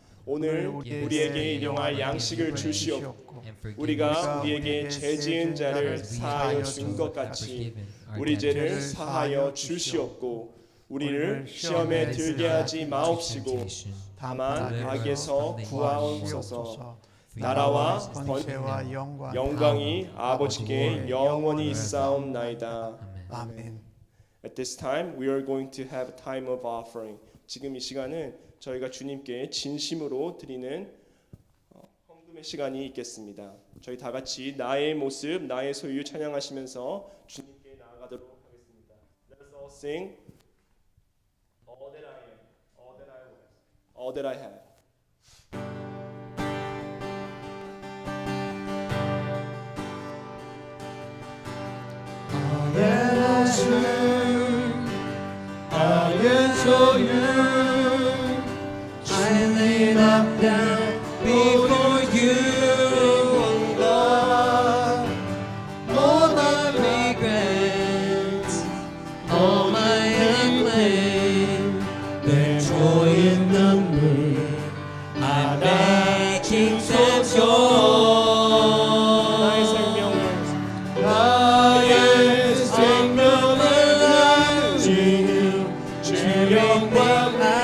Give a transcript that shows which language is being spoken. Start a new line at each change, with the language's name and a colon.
Korean: 오늘 우리에게 일용할 양식을 주시옵고 우리가 우리에게 죄 지은 자를 사하여 준 것 같이 우리 죄를 사하여 주시옵고 우리를 시험에 들게 하지 마옵시고 다만 악에서 구하옵소서. 나라와 권세와 영광이 아버지께 영원히 있사옵나이다. 아멘.
English: At this time, we are going to have a time of offering.
Korean: 지금 이 시간은 저희가 주님께 진심으로 드리는 헌금의 시간이 있겠습니다. 저희 다 같이 나의 모습, 나의 소유 찬양하시면서 주님께 나아가도록 하겠습니다.
English: Let us all sing. All that I am, all that I was, all that I have. That I serve, adore you. I lay it all down before you, Lord. All my regrets, all my unclaimed, their joy in the name, I'm making them
Korean: 나의
English: yours.
Korean: 생명을 나의 생명을 주님 주 영광을